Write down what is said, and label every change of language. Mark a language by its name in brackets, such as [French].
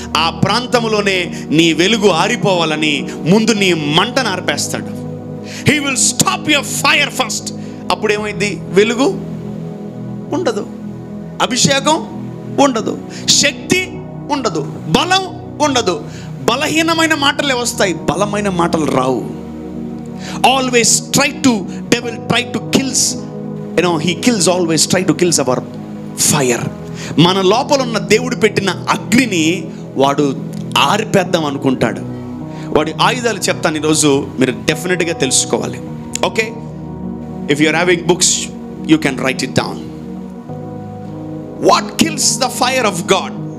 [Telugu] ఆ ప్రాంతంలోనే నీ వెలుగు ఆరిపోవాలని ముందు నీ మంటను ఆర్పేస్తాడు. [English] He will stop your fire first. [Telugu] అప్పుడు ఏమైంది? వెలుగు ఉండదు, అభిషేకం ఉండదు, శక్తి ఉండదు, బలం ఉండదు. బలహీనమైన మాటలే వస్తాయి, బలమైన మాటలు రావు. [English] Always devil try to kills, he kills, always try to kills our fire. [Telugu] మన లోపల ఉన్న దేవుడు పెట్టిన అగ్నిని వాడు ఆరిపేద్దాం అనుకుంటాడు. వాడి ఆయుధాలు చెప్తాను ఈరోజు, మీరు డెఫినెట్గా తెలుసుకోవాలి. [English] Okay, if you are having books you can write it down. What kills the fire of God?